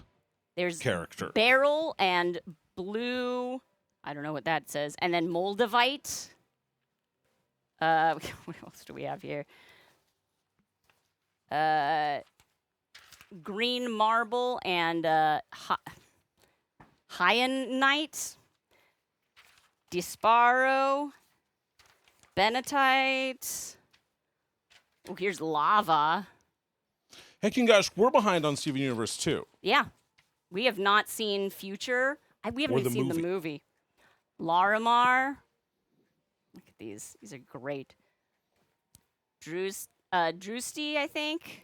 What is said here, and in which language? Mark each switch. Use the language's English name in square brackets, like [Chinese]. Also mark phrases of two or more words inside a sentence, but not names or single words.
[English] There's character. beryl and blue. I don't know what that says. And then moldavite. What else do we have here? Green marble and hyanite, disparo, benatite. Oh, here's lava. Heck, and gosh, we're behind on Steven Universe too. Yeah. We have not seen Future. We haven't Or even the seen the movie. Larimar. Look at these. These are great. Drusty, I think.